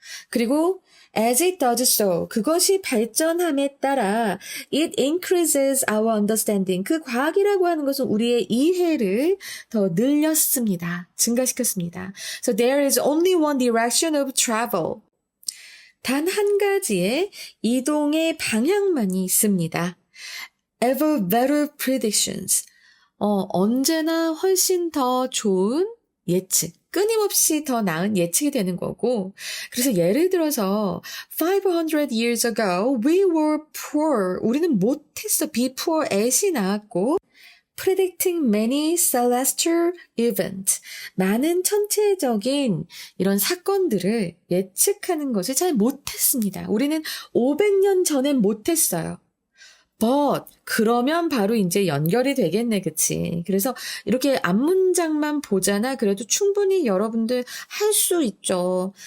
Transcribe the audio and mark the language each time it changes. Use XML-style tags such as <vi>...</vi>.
<en>그리고 as it does so,</en> <ko>그것이 발전함에 따라</ko> <en>it increases our understanding.</en> <ko>그 과학이라고 하는 것은 우리의 이해를 더 늘렸습니다. 증가시켰습니다.</ko> <en>So there is only one direction of travel.</en> <ko>단 한 가지의 이동의 방향만이 있습니다.</ko> <en>Ever better predictions.</en> <ko>언제나 훨씬 더 좋은 예측. 끊임없이 더 나은 예측이 되는 거고. 그래서 예를 들어서</ko> <en>500 years ago we were poor.</en> <ko>우리는 못했어.</ko> <en>be poor at이 나왔고 predicting many celestial events.</en> <ko>많은 천체적인 이런 사건들을 예측하는 것을 잘 못했습니다. 우리는 500년 전엔 못했어요. But 그러면 바로 이제 연결이 되겠네, 그치? 그래서 이렇게 앞문장만 보잖아. 그래도 충분히 여러분들 할 수 있죠.</ko>